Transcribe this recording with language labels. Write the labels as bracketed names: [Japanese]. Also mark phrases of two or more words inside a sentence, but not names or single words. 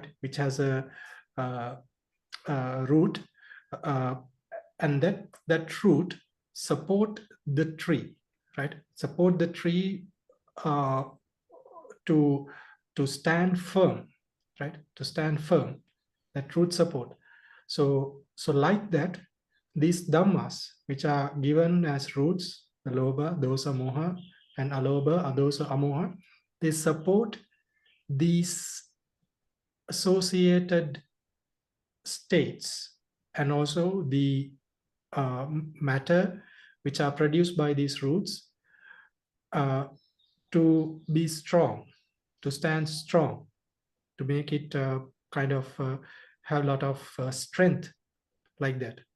[English] Which has a root, and that root support the tree, right? Support the tree to stand firm, right? To stand firm, that root support. So like that, these dhammas, which are given as roots, the [Pali] lobha, dosa, moha, [English] and [Pali] alobha, adosa, amoha, [English] they support these associated states and also the matter which are produced by these roots to be strong, to stand strong, to make it kind of have a lot of strength, like that, right?